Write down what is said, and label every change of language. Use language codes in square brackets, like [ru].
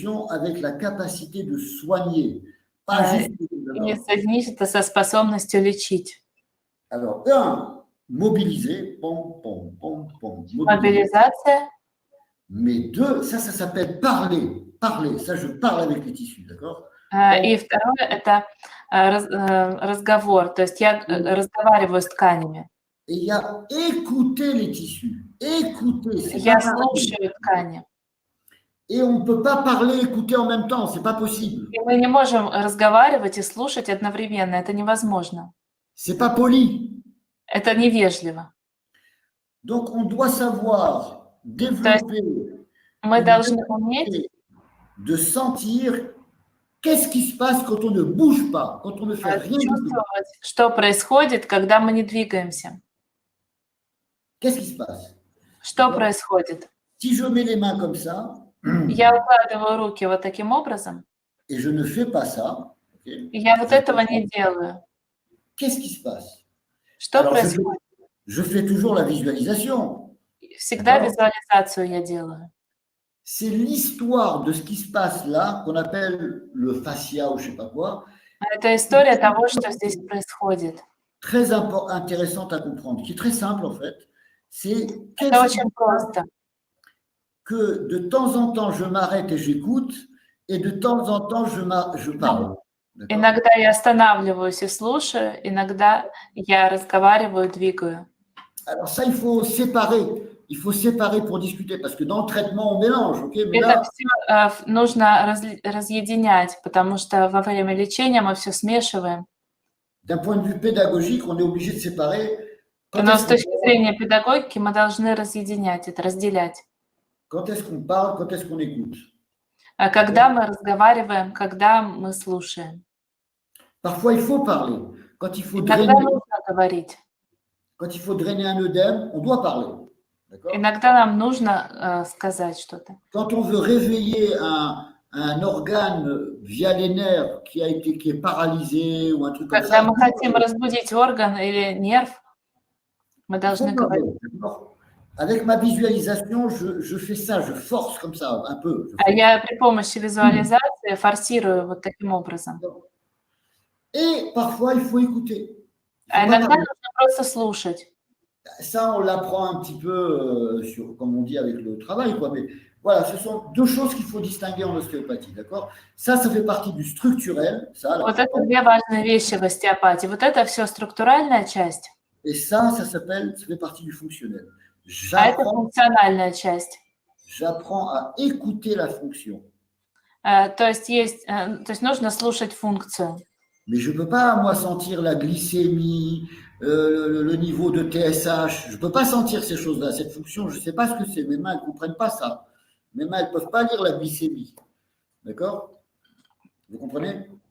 [fr] avec la capacité de soigner, pas juste. [ru] и соединить это со способностью лечить. [fr] Alors, mobiliser, mobiliser. [ru] Мобилизация. [fr] Mais deux, ça s'appelle parler. Parler, ça, je parle avec les tissus, d'accord? [ru] И второе – это разговор, то есть я разговариваю с тканями. [fr] Et il y a écouter les tissus. Écouter, c'est [ru] Я [fr] pas [ru] слушаю ткани. [fr] Et on ne peut pas parler et écouter en même temps, c'est pas possible. [ru] И мы не можем разговаривать и слушать одновременно, это невозможно. [fr] C'est pas poli. [ru] Это невежливо. [fr] Donc, on doit savoir développer. [ru] Мы должны уметь [fr] de sentir qu'est-ce qui se passe quand on ne bouge pas, quand on ne fait rien du tout. [ru] чувствовать, что происходит, когда мы не двигаемся. [fr] Qu'est-ce qui se passe? [ru] Что происходит? [fr] Si je mets les mains comme ça, [ru] Я укладываю руки вот таким образом, [fr] et je ne fais pas ça, okay, [ru] и я вот этого не делаю. [fr] qu'est-ce qui se passe? [ru] Что [fr] Alors, [ru] происходит? [fr] je fais toujours la visualisation. [ru] Всегда визуализацию я делаю. [fr] C'est l'histoire de ce qui se passe là, qu'on appelle le fascia ou je ne sais pas quoi. [ru] Это история того, что здесь происходит. [fr] Très intéressante à comprendre, qui est très simple en fait. C'est [ru] Это очень просто. [fr] Que de temps en temps je m'arrête et j'écoute, et de temps en temps je parle. [ru] Иногда я останавливаюсь и слушаю, иногда я разговариваю, двигаю. [fr] Alors ça, il faut séparer pour discuter, parce que dans le traitement, on mélange. Okay? Mais [ru] Это все нужно разъединять, потому что во время лечения мы все смешиваем. [fr] D'un point de vue pédagogique, on est obligé de séparer. [ru] Но с точки зрения педагогики мы должны разъединять это, разделять. [fr] Quand est-ce qu'on parle, quand est-ce qu'on écoute? [ru] Когда мы разговариваем, когда мы слушаем. [fr] Parfois, il faut parler. Quand il faut [ru] Иногда нужно говорить. [fr] Quand il faut drainer un œdème, on doit parler. [ru] Иногда нам нужно сказать что-то. [fr] Quand on veut réveiller un organe via les nerfs qui est paralysé ou un truc comme ça. [ru] Когда мы хотим разбудить орган или нерв, мы должны говорить. [fr] Avec ma visualisation, je fais ça, je force comme ça un peu. [ru] Я при помощи визуализации форсирую вот таким образом. [fr] Et parfois, il faut écouter. [ru] А иногда нужно просто слушать. [fr] Ça, on l'apprend un petit peu, comme on dit, avec le travail, quoi. Mais voilà, ce sont deux choses qu'il faut distinguer en ostéopathie, d'accord? Ça fait partie du structurel. Ça, [ru] вот это две важные вещи в остеопатии. Вот это все структуральная часть. [fr] Et ça fait partie du fonctionnel. [ru] А это функциональная часть. [fr] J'apprends à écouter la fonction. [ru] То есть нужно слушать функцию. [fr] Mais je ne peux pas, moi, sentir la glycémie, le niveau de TSH. Je ne peux pas sentir ces choses-là. Cette fonction, je ne sais pas ce que c'est. Mes mains, elles ne comprennent pas ça. Mes mains, elles ne peuvent pas lire la glycémie. D'accord? Vous comprenez?